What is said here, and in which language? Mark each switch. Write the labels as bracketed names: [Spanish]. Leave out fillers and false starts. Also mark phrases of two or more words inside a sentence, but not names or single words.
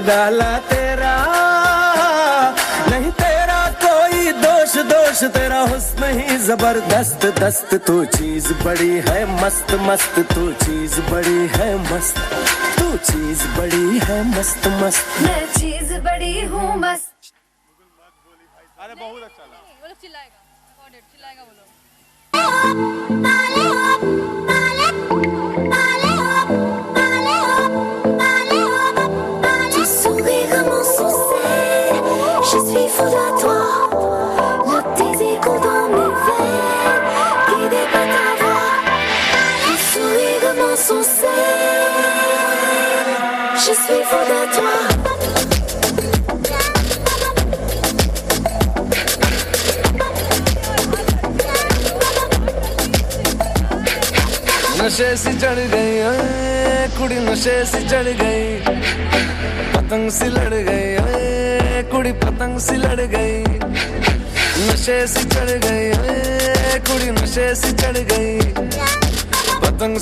[Hindi] डाला तेरा नहीं तेरा कोई दोष तेरा हुस्न ही जबरदस्त दस्त तू चीज बड़ी है मस्त मस्त तू चीज बड़ी है मस्त तू चीज बड़ी है मस्त मस्त मैं चीज बड़ी हूँ मस्त। अरे बहुत अच्छा लगा। वो लोग चिल्लाएगा वो लोग। [French] Tu souris comme un succès, je suis folle à toi. Le désir dans mes veines, guidé par ta voix. Tu souris comme un succès, je suis folle à toi. [Hindi] नशे सी चढ़ गई [Punjabi] ओए कुड़ी [Hindi] नशे सी चढ़ गई पतंग सी लड़ गई [Punjabi] ओए कुड़ी [Hindi] पतंग सी लड़ गई नशे सी चढ़ गई [Punjabi] ओए कुड़ी [Hindi] नशे सी चढ़ गई पतंग